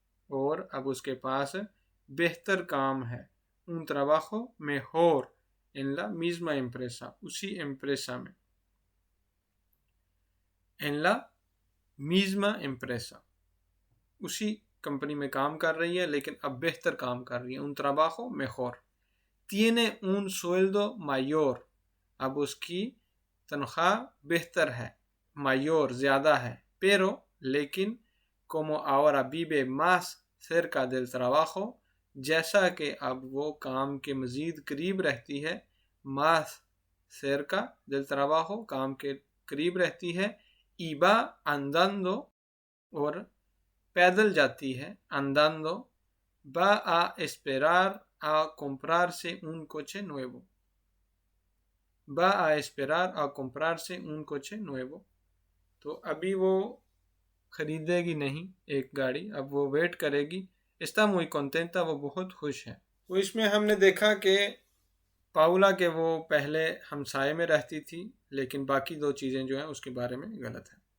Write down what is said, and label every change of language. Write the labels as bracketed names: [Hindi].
[Hindi] और अब उसके पास बेहतर काम है, [Spanish] un trabajo mejor en la misma empresa, [Hindi] उसी empresa में, [Spanish] en la misma empresa। [Hindi] उसी कंपनी में काम कर रही है लेकिन अब बेहतर काम कर रही है। [Spanish] un trabajo mejor. Tiene un sueldo mayor. [Hindi] अब उसकी तनख्वाह बेहतर है, mayor ज़्यादा है, pero लेकिन [Spanish] como ahora vive más cerca del trabajo, [Hindi] जैसा कि अब वो काम के मज़ीद करीब रहती है, [Spanish] más cerca del trabajo [Hindi] काम के करीब रहती है, [Spanish] y va andando [Hindi] और पैदल जाती है, andando, [Spanish] va a esperar a comprarse un coche nuevo. Va a esperar a comprarse un coche nuevo. [Hindi] तो अभी वो खरीदेगी नहीं एक गाड़ी, अब वो वेट करेगी। [Spanish] Está muy contenta, [Hindi] वो बहुत खुश है। तो इसमें हमने देखा कि पाउला के वो पहले हमसाये में रहती थी, लेकिन बाकी दो चीज़ें जो हैं उसके बारे में गलत है।